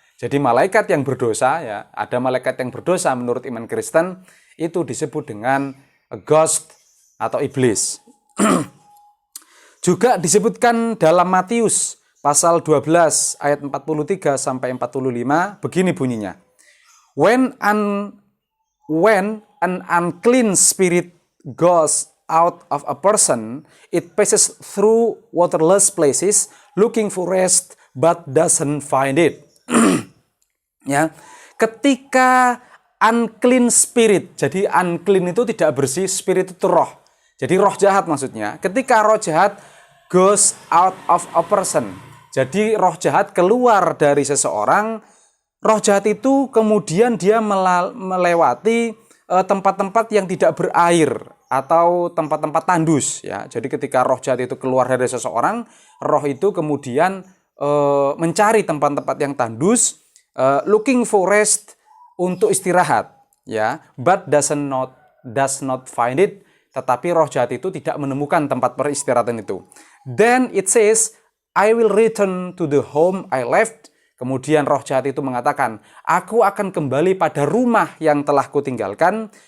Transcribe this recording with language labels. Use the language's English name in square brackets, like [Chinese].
[Indonesian] Jadi malaikat yang berdosa, ya, ada malaikat yang berdosa menurut iman Kristen, itu disebut dengan a ghost atau iblis. Juga disebutkan dalam Matius pasal 12 ayat 43 sampai 45, begini bunyinya. [English] When an unclean spirit goes out of a person, it passes through waterless places, looking for rest, but doesn't find it. [Indonesian] Ya, ketika [English] unclean spirit, [Indonesian] jadi unclean itu tidak bersih, spirit itu roh. Jadi roh jahat maksudnya. Ketika roh jahat [English] goes out of a person, [Indonesian] jadi roh jahat keluar dari seseorang, roh jahat itu kemudian dia melewati tempat-tempat yang tidak berair atau tempat-tempat tandus ya. Jadi ketika roh jahat itu keluar dari seseorang, roh itu kemudian mencari tempat-tempat yang tandus, [English] looking for rest, [Indonesian] untuk istirahat ya, [English] but does not find it, [Indonesian] tetapi roh jahat itu tidak menemukan tempat peristirahatan itu. [English] Then it says, I will return to the home I left. [Indonesian] Kemudian roh jahat itu mengatakan, aku akan kembali pada rumah yang telah kutinggalkan.